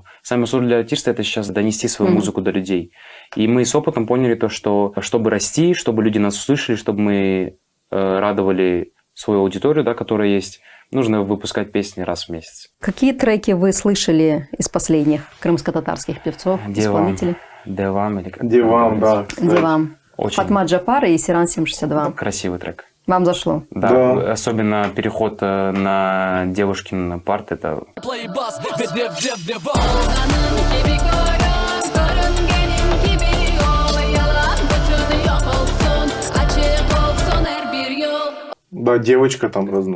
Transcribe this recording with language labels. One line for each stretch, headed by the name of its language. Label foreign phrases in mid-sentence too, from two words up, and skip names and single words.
Russian: Самое сложное для артиста – это сейчас донести свою музыку до людей. И мы с опытом поняли то, что чтобы расти, чтобы люди нас услышали, чтобы мы радовали свою аудиторию, да, которая есть, нужно выпускать песни раз в месяц. Какие треки вы слышали из последних крымско-татарских певцов, исполнителей? Девам или как? Девам, да. Девам. Очень Фатма Джапар и Сиран 762. красивый трек. Вам зашло? Да, особенно переход на девушкин парт, это... Да, девочка там разнос.